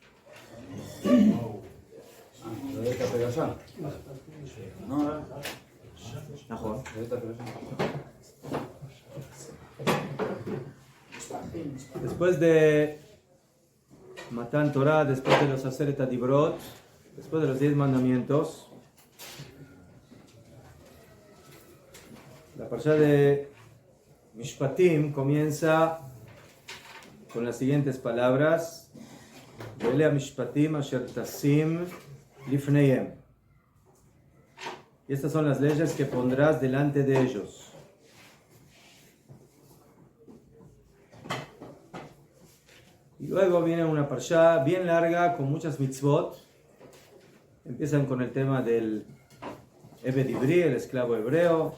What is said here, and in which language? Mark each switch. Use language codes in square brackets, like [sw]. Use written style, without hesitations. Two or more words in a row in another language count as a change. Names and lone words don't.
[es] Después de [he] מתן תורה, [es] después de los [he] עשרת הדברות, [es] después de los 10 mandamientos, la parashá de Mishpatim comienza con las siguientes palabras: [he] ואלה משפטים אשר תשים לפניהם. [es] Y estas son las leyes que pondrás delante de ellos. Y luego viene una parashá bien larga con muchas mitzvot. Empiezan con el tema del [he] עבד עברי, [es] el esclavo hebreo.